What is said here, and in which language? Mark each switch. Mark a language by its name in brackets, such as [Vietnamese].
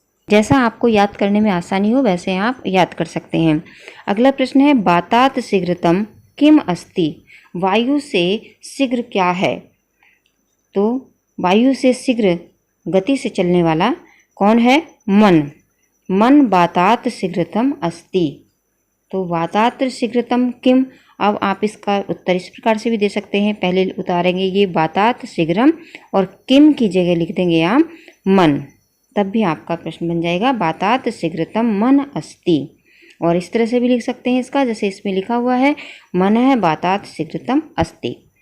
[Hindi] जैसा आपको याद करने में आसानी हो वैसे आप याद कर सकते हैं। अगला प्रश्न है [Sanskrit] बातात शीघ्रतम किम अस्ति, [Hindi] वायु से शीघ्र क्या है? तो वायु से शीघ्र गति से चलने वाला कौन है? मन। [Sanskrit] मन वातात् शीघ्रतम अस्ति। तो वातात् शीघ्रतम किम? [Hindi] अब आप इसका उत्तर इस प्रकार से भी दे सकते हैं। पहले उतारेंगे ये [Sanskrit] वातात् शीघ्रम [Hindi] और किम की जगह लिख देंगे आप मन, तब भी आपका प्रश्न बन जाएगा [Sanskrit] वातात् शीघ्रतम मन अस्ति। [Hindi] और इस तरह से भी लिख सकते हैं इसका, जैसे इसमें लिखा हुआ है मन है [Sanskrit] वातात् शीघ्रतम अस्ति।